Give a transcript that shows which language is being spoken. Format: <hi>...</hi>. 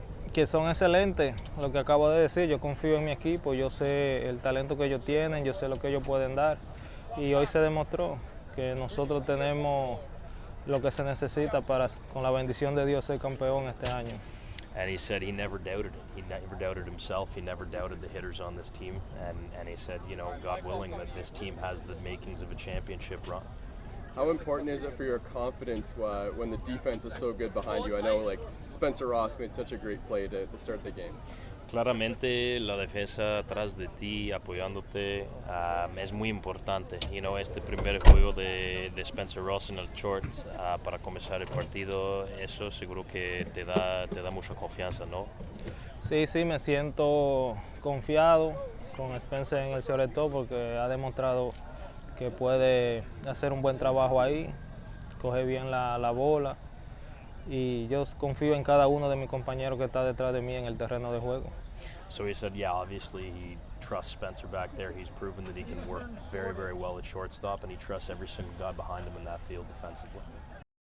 <es>Que son excelentes, lo que acabo de decir, yo confío en mi equipo, yo sé el talento que ellos tienen, yo sé lo que ellos pueden dar. Y hoy se demostró que nosotros tenemos lo que se necesita para, con la bendición de Dios, ser campeón este año.</es> <en>And he said he never doubted it. He never doubted himself. He never doubted the hitters on this team. And he said, you know, God willing, that this team has the makings of a championship run. How important is it for your confidence when the defense is so good behind you? I know, like, Spencer Ross made such a great play to start the game.</en> <es>Claramente la defensa atrás de ti apoyándote es muy importante.</es> <en>You know,</en> <es>este primer juego de Spencer Ross en el short para comenzar el partido, eso seguro que te da mucha confianza, ¿no? Sí, me siento confiado con Spencer en el shortstop porque ha demostrado que puede hacer un buen trabajo ahí, coge bien la bola. Y yo confío en cada uno de mis compañeros que está detrás de mí en el terreno de juego.</es> <en>So he said, yeah, obviously he trusts Spencer back there. He's proven that he can work very, very well at shortstop, and he trusts every single guy behind him in that field defensively.</en>